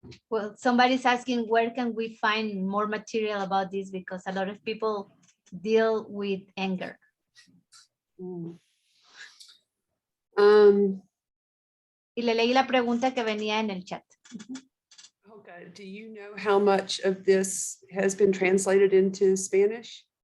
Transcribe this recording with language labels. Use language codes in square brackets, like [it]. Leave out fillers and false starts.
[en] Well, somebody's asking, where can we find more material about this? Because a lot of people deal with anger. [es] Y le leí la pregunta que venía en el chat. [en] Okay. Do you know how much of this has been translated into Spanish?